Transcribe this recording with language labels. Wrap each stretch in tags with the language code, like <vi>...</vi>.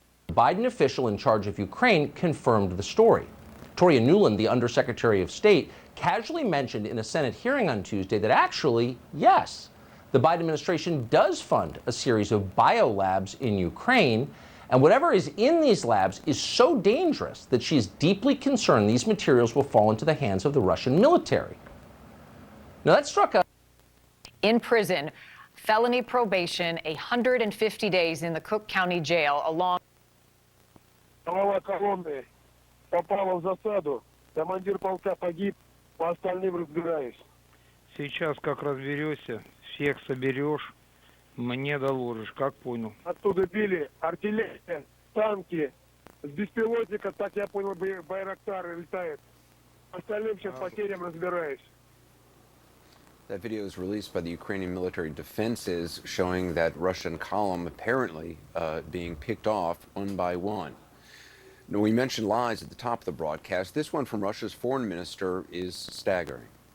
<en>Biden official in charge of Ukraine confirmed the story. Victoria Nuland, the Undersecretary of State, casually mentioned in a Senate hearing on Tuesday that actually, yes, the Biden administration does fund a series of biolabs in Ukraine, and whatever is in these labs is so dangerous that she is deeply concerned these materials will fall into the hands of the Russian military. Now that struck a... In prison, felony probation, 150 days in the Cook County Jail, along...</en> <ru>Голова колонны попала в засаду. Командир полка погиб, по остальным разбираюсь. Сейчас как разберешься, всех соберешь, мне доложишь, как понял. Оттуда били артиллерия, танки, с беспилотника, так я понял, Байрактар летает. Остальным сейчас потерям разбираюсь.</ru> <en>That video was released by the Ukrainian military defenses showing that Russian column apparently being picked off one by one. Now, we mentioned lies at the top of the broadcast. This one from Russia's foreign minister is staggering.</en>